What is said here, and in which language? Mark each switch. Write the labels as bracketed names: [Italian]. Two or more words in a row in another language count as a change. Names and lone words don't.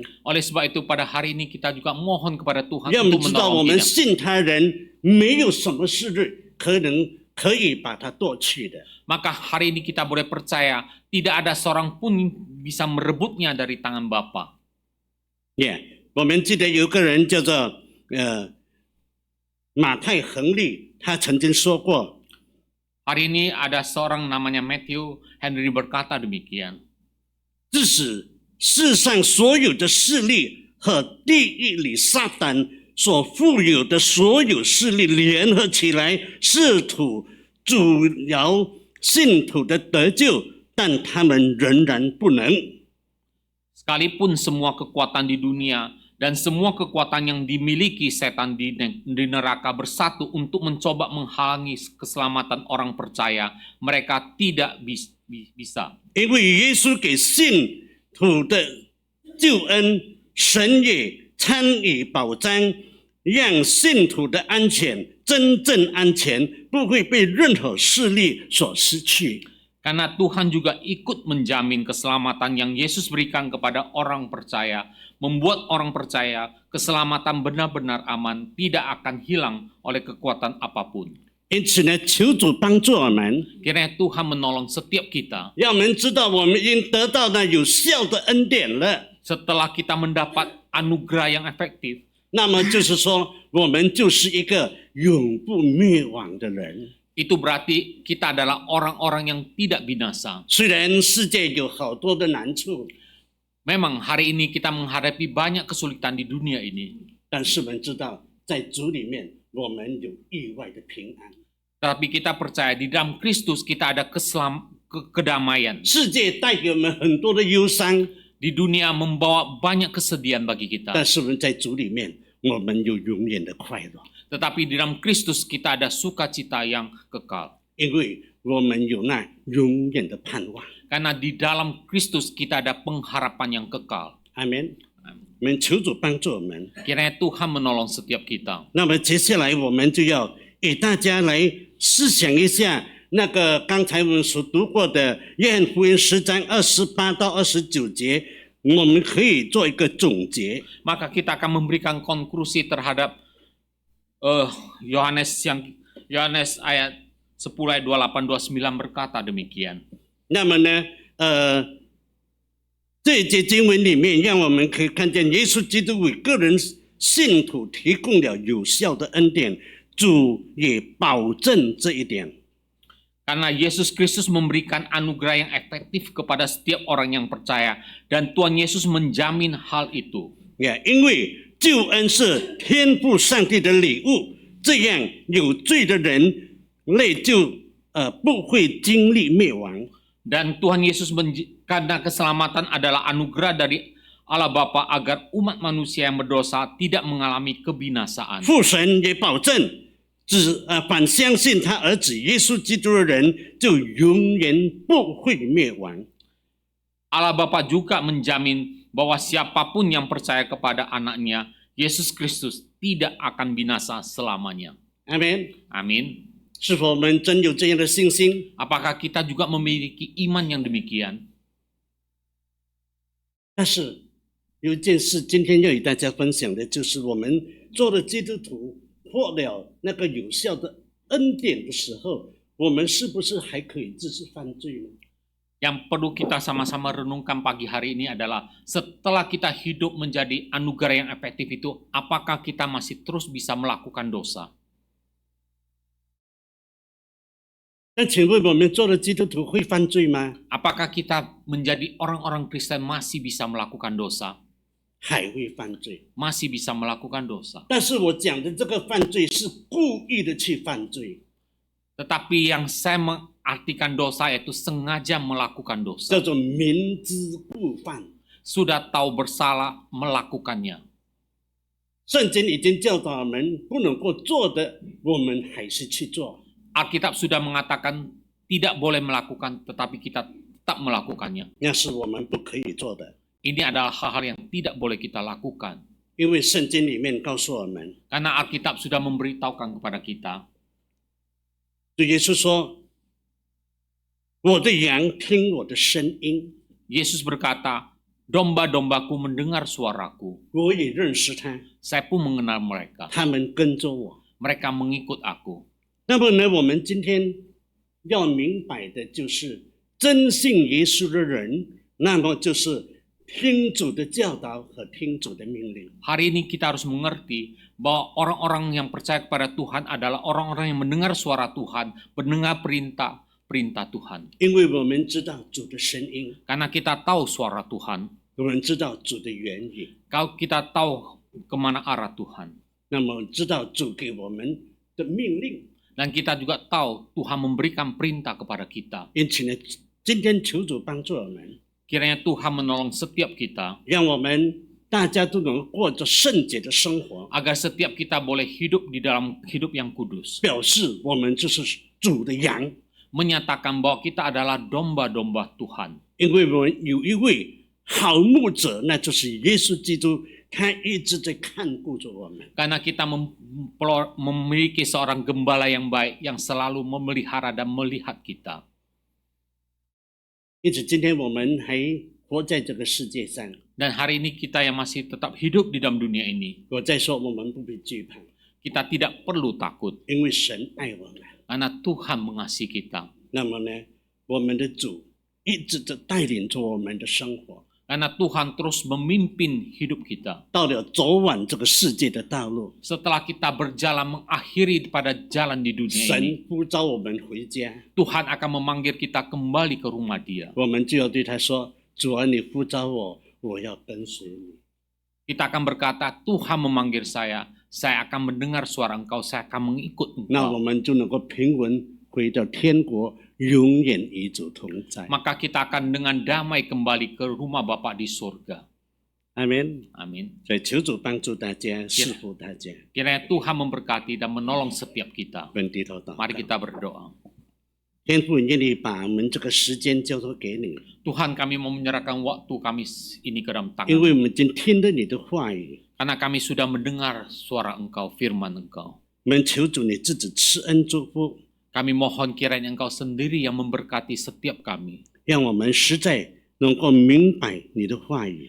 [Indonesian] Oleh sebab itu pada hari ini kita juga mohon kepada Tuhan [Chinese] 让我们 [Indonesian] untuk [Chinese] 知道我 [Indonesian] menolong [Chinese] 们 [Indonesian] kita. [Chinese] 信他人没有什么事可以把它夺去的。 [Indonesian] Maka hari ini kita boleh percaya tidak ada seorang pun bisa merebutnya dari tangan Bapa. [Chinese] 我们记得有个人叫做马太亨利，他曾经说过。 [Indonesian] Hari ini ada seorang namanya Matthew Henry berkata demikian. [Chinese] 致使世上所有的势力和地狱里撒旦所富有的所有势力联合起来，试图阻挠信徒的得救，但他们仍然不能。 [Indonesian] Sekalipun semua kekuatan di dunia dan semua kekuatan yang dimiliki setan di neraka bersatu untuk mencoba menghalangi keselamatan orang percaya, mereka tidak bisa. [Chinese] 因为耶稣给信徒的救恩，神也参与保障，让信徒的安全真正安全，不会被任何势力所失去。 [Indonesian] Karena Tuhan juga ikut menjamin keselamatan yang Yesus berikan kepada orang percaya, membuat orang percaya keselamatan benar-benar aman, tidak akan hilang oleh kekuatan apapun. [Chinese] 因此呢，求主帮助我们， [Indonesian] Kiranya Tuhan menolong setiap kita. [Chinese] 让我们知道我们已经得到那有效的恩典了。 [Indonesian] Setelah kita mendapat anugerah yang efektif, [Chinese] 那么就是说，我们就是一个永不灭亡的人。 [Indonesian] itu berarti kita adalah orang-orang yang tidak binasa. [Chinese] 虽然世界有好多的难处， [Indonesian] Memang hari ini kita menghadapi banyak kesulitan di dunia ini. [Chinese] 但是我们知道，在主里面，我们有意外的平安。 [Indonesian] Tapi kita percaya di dalam Kristus kita ada kedamaian. [Chinese] 世界带给我们很多的忧伤， [Indonesian] Di dunia membawa banyak kesedihan bagi kita. [Chinese] 但是我们在主里面，我们有永远的快乐， [Indonesian] Tetapi di dalam Kristus kita ada sukacita yang kekal. [Chinese] 因为我们有那永远的盼望。 [Indonesian] Karena di dalam Kristus kita ada pengharapan yang kekal. [Chinese] 阿门。我们求主帮助我们。 [Indonesian] Kiranya Tuhan menolong setiap kita. [Chinese] 那么接下来我们就要给大家来思想一下那个刚才我们所读过的约翰福音10章28到29节，我们可以做一个总结。 [Indonesian] Maka kita akan memberikan konklusi terhadap Yohanes ayat 10 ayat 28-29 berkata demikian. [Chinese] 那么呢，这一节经文里面，让我们可以看见耶稣基督为个人信徒提供了有效的恩典，主也保证这一点。 [Indonesian] Karena Yesus Kristus memberikan anugerah yang efektif kepada setiap orang yang percaya, dan Tuhan Yesus menjamin hal itu. [Chinese] 因为救恩是天父上帝的礼物，这样有罪的人类就不会经历灭亡。 [Indonesian] Dan Tuhan Yesus karena keselamatan adalah anugerah dari Allah Bapa agar umat manusia yang berdosa tidak mengalami kebinasaan. [Chinese] 父神也保证，凡相信他儿子耶稣基督的人，就永远不会灭亡。 [Indonesian] Allah Bapa juga menjamin bahwa siapapun yang percaya kepada anaknya, Yesus Kristus tidak akan binasa selamanya. [Chinese] 阿门。 [Indonesian] Amin. [Chinese] 是否我们真有这样的信心？ [Indonesian] Apakah kita juga memiliki iman yang demikian? [Chinese] 但是有一件事，今天要与大家分享的，就是我们做了基督徒，获了那个有效的恩典的时候，我们是不是还可以继续犯罪呢？ [Indonesian] Yang perlu kita sama-sama renungkan pagi hari ini adalah setelah kita hidup menjadi anugerah yang efektif itu, apakah kita masih terus bisa melakukan dosa? [Chinese] 那请问我们做了基督徒会犯罪吗？ [Indonesian] Apakah kita menjadi orang-orang Kristen masih bisa melakukan dosa? [Chinese] 还会犯罪。 [Indonesian] Masih bisa melakukan dosa. [Chinese] 但是我讲的这个犯罪是故意的去犯罪， [Indonesian] Tetapi yang saya mengartikan dosa yaitu sengaja melakukan [Chinese] 叫 [Indonesian] dosa. [Chinese] 做明知故犯。 [Indonesian] Sudah tahu bersalah melakukannya. [Chinese] 圣经已经教导我们不能够做的，我们还是去做。 [Indonesian] Alkitab sudah mengatakan tidak boleh melakukan, tetapi kita tetap melakukannya. [Chinese] 那是我们不可以做的， [Indonesian] Ini adalah hal-hal yang tidak boleh kita lakukan. [Chinese] 因为圣经里面告诉我们， [Indonesian] Karena Alkitab sudah memberitahukan kepada kita, [Chinese] 主耶稣说：“我的羊听我的声音， [Indonesian] Yesus berkata, domba-dombaku mendengar suaraku. [Chinese] 我也认识他， [Indonesian] Saya pun mengenal mereka. [Chinese] 他们跟着我。” [Indonesian] Mereka mengikut aku. [Chinese] 那么呢，我们今天要明白的就是，真信耶稣的人，那么就是听主的教导和听主的命令。 [Indonesian] Hari ini kita harus mengerti bahwa orang-orang yang percaya kepada Tuhan adalah orang-orang yang mendengar suara Tuhan, mendengar perintah Tuhan. [Chinese] 因为我们知道主的声音， [Indonesian] Karena kita tahu suara Tuhan, [Chinese] 我们知道主的原因， [Indonesian] Kalau kita tahu kemana arah Tuhan, [Chinese] 那么知道主给我们的命令， [Indonesian] dan kita juga tahu Tuhan memberikan perintah kepada kita. [Chinese] 因此呢，今天求主帮助我们， [Indonesian] Kiranya Tuhan menolong setiap kita, [Chinese] 让我们大家都能过着圣洁的生活， [Indonesian] agar setiap kita boleh hidup di dalam hidup yang kudus. [Chinese] 表示我们就是主的羊， [Indonesian] Menyatakan bahwa kita adalah domba-domba Tuhan. [Chinese] 因为我们有一位好牧者，那就是耶稣基督，他一直在看顾着我们。 [Indonesian] Karena kita memiliki seorang gembala yang baik yang selalu memelihara dan melihat kita. [Chinese] 因此，今天我们还活在这个世界上， [Indonesian] Dan hari ini kita yang masih tetap hidup di dalam dunia ini, [Chinese] 我在说我们不必惧怕， [Indonesian] kita tidak perlu takut [Chinese] 因为神爱我们。 [Indonesian] karena Tuhan mengasihi kita. [Chinese] 那么呢，我们的主一直在带领着我们的生活， [Indonesian] Karena Tuhan terus memimpin hidup kita. [Chinese] 到了走完这个世界的道路， [Indonesian] Setelah kita berjalan mengakhiri pada jalan di dunia ini, [Chinese] 神呼召我们回家， [Indonesian] Tuhan akan memanggil kita kembali ke rumah Dia. [Chinese] 我们就要对他说：“主啊，你呼召我，我要跟随你。” [Indonesian] Kita akan berkata, Tuhan memanggil saya akan mendengar suara Engkau, saya akan mengikut [Chinese] 那我 [Indonesian] Engkau. [Chinese] 们就能够平稳回到天国，永远与主同在。 [Indonesian] Maka kita akan dengan damai kembali ke rumah Bapa di surga. [Chinese] 阿门。 [Indonesian] Amin. [Chinese] 所以求主帮助大家，赐福大家。 [Indonesian] Kiranya Tuhan memberkati dan menolong setiap kita. [Chinese] 本低头祷 [Indonesian] Mari [Chinese] 告。 [Indonesian] kita berdoa. [Chinese] 天父，愿意把我们这个时间交托给你， [Indonesian] Tuhan, kami mau menyerahkan waktu kami ini ke dalam [Chinese] 因 [Indonesian] tangan. [Chinese] 为我们已经听了你的话语。 [Indonesian] Karena kami sudah mendengar suara Engkau, firman Engkau. [Chinese] 我们求主你自己赐恩祝福， [Indonesian] Kami mohon kiranya Engkau sendiri yang memberkati setiap kami. [Chinese] 让我们实在能够明白你的话语，